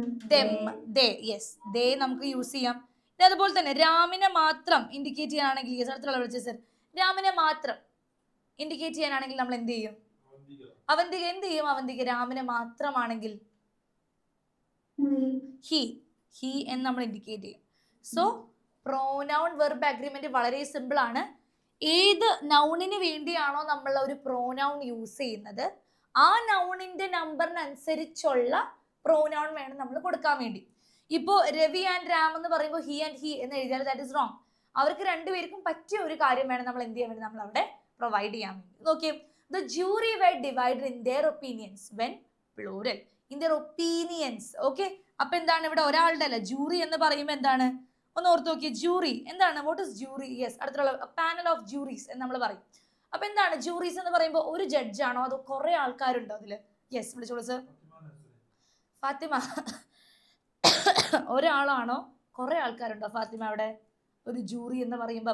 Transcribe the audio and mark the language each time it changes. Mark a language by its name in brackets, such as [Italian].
[English] them, they, yes, they [Malayalam] നമുക്ക് use ചെയ്യാം. അതുപോലെ തന്നെ രാമിനെ മാത്രം ഇൻഡിക്കേറ്റ് ചെയ്യാനാണെങ്കിൽ, അടുത്തുള്ള വിളിച്ച സർ, രാമിനെ മാത്രം ഇൻഡിക്കേറ്റ് ചെയ്യാനാണെങ്കിൽ നമ്മൾ എന്ത് ചെയ്യും? അവന്തിക. എന്ത് ചെയ്യും അവന്തിക രാമിനെ മാത്രമാണെങ്കിൽ? [English] he [Malayalam] എന്ന് നമ്മൾ ഇൻഡിക്കേറ്റ് ചെയ്യും. സോ പ്രോനൗൺ വെർബ് അഗ്രിമെന്റ് വളരെ സിമ്പിൾ ആണ്. ഏത് നൗണിന് വേണ്ടിയാണോ നമ്മൾ ഒരു പ്രോനൗൺ യൂസ് ചെയ്യുന്നത്, ആ നൗണിന്റെ നമ്പറിനനുസരിച്ചുള്ള പ്രോനൗൺ വേണം നമ്മൾ കൊടുക്കാൻ വേണ്ടി. ഇപ്പോ രവി ആൻഡ് രാം എന്ന് പറയുമ്പോൾ ഹി ആൻഡ് ഹി എന്ന് എഴുതിയാൽ [English] That is wrong. [Malayalam] അവർക്ക് രണ്ടുപേർക്കും പറ്റിയ ഒരു കാര്യം വേണം നമ്മൾ എന്ത് ചെയ്യാൻ വേണ്ടി, നമ്മൾ അവിടെ പ്രൊവൈഡ് ചെയ്യാൻ വേണ്ടി. നോക്കിയേ, [English] the jury were divided in their opinions when plural, in their opinions. [Malayalam] Okay, അപ്പൊ എന്താണ് ഇവിടെ ഒരാളുടെ അല്ല, ജൂറി എന്ന് പറയുമ്പോൾ എന്താണ്? ഒന്ന് ഓർത്ത് നോക്കിയേ, ജൂറി എന്താണ്? [English] What is jury? [Malayalam] യെസ്, അടുത്തുള്ള [English] panel of juries [Malayalam] എന്ന് നമ്മൾ പറയും. അപ്പൊ എന്താണ് ജൂറീസ് എന്ന് പറയുമ്പോൾ? ഒരു ജഡ്ജ് ആണോ അതോ കുറെ ആൾക്കാരുണ്ടോ അതില്? യെസ്, വിളിച്ചോളൂ സർ. ഫാത്തിമ, ഒരാളാണോ കുറെ ആൾക്കാരുണ്ടോ ഫാത്തിമ അവിടെ ഒരു ജൂറി എന്ന് പറയുമ്പോ?